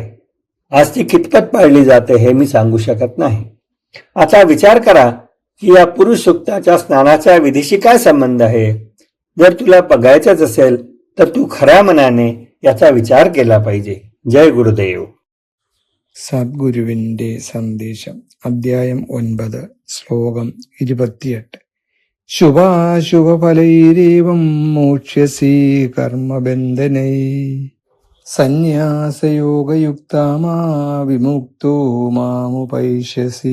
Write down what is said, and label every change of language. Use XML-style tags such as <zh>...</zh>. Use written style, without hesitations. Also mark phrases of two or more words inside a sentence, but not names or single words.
<mr>आज ती कितपत पाळली जाते हे मी सांगू शकत नाही. आता विचार करा की या पुरुष सूक्ताच्या स्नानाच्या विधीशी काय संबंध आहे. जर तुला बघायचंच असेल तर तू खऱ्या मनाने याचा विचार केला पाहिजे. जय गुरुदेव.</mr> <ml>സദ്ഗുരുവിന്റെ സന്ദേശം അധ്യായം 9 ശ്ലോകം 28</ml> <sa>शुभाशुभफलैरेवं मोक्ष्यसि कर्मबन्धनै सन्यासयोगयुक्तामा विमुक्तो मामुपैष्यसि.</sa>